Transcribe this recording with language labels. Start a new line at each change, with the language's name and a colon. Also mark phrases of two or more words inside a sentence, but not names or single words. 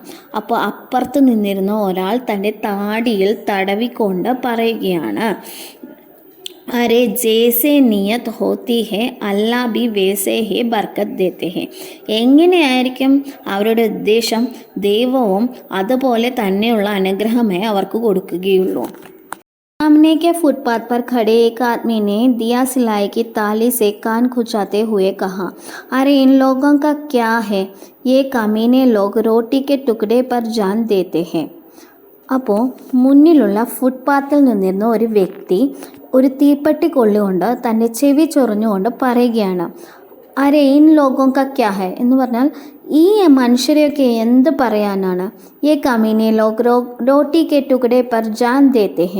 Malayalam: അപ്പോൾ അപ്പുറത്ത് നിന്നിരുന്ന ഒരാൾ തൻ്റെ താടിയിൽ തടവിക്കൊണ്ട് പറയുകയാണ്,
Hindi: अरे जैसी नीयत होती है अल्लाह भी वैसी है बरकत देते हैं.
Malayalam: എങ്ങനെയായിരിക്കും അവരുടെ ഉദ്ദേശം, ദൈവവും അതുപോലെ തന്നെയുള്ള അനുഗ്രഹമേ അവർക്ക് കൊടുക്കുകയുള്ളൂ.
Hindi: सामने के फुटपाथ पर खड़े एक आदमी ने दिया सिलाई की ताली से कान खुजाते हुए कहा, अरे इन लोगों का क्या है, ये कमीने लोग रोटी के टुकड़े पर जान देते हैं.
Malayalam: അപ്പോൾ മുന്നിലുള്ള ഫുട്പാത്തിൽ നിന്നിരുന്ന ഒരു വ്യക്തി ഒരു തീപ്പെട്ടി കൊള്ളുകൊണ്ട് തൻ്റെ ചെവി ചൊറിഞ്ഞുകൊണ്ട് പറയുകയാണ്,
Hindi: अरे इन लोगों का क्या है
Malayalam: എന്ന് പറഞ്ഞാൽ ഈ മനുഷ്യരെയൊക്കെ എന്ത് പറയാനാണ്.
Hindi: ये कमीने लोग रोटी के टुकड़े पर जान देते हैं.